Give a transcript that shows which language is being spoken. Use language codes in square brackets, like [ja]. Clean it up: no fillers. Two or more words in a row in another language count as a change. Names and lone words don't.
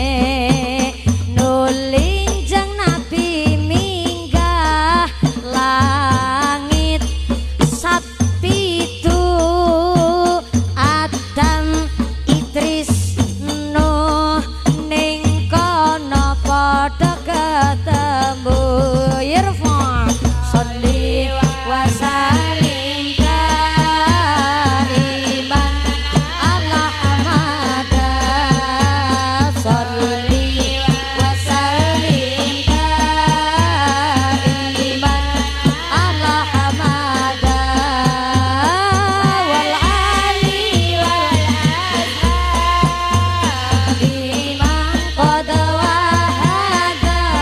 [jv] nuli jeng Nabi minggah langit sapitu Adam Idris Nuh ning kono padha ketemu irfa [ar] صل وسلم دائما على أحمد صل وسلم دائما على أحمد والآل والأصحاب من قد وحدا